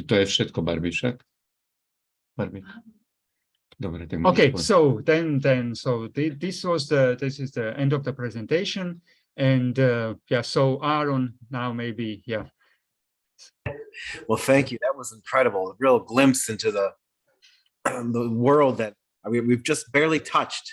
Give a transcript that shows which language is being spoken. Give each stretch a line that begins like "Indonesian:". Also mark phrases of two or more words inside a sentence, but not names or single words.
Slovak: To je všetko, Barbie, však? Barbie. Dobre, tak
English: Okay,
Slovak: môžeš
English: so this is the end of the presentation, and yeah, so Aaron, now maybe, yeah. Well, thank you. That was incredible. A real glimpse into the world that we've just barely touched.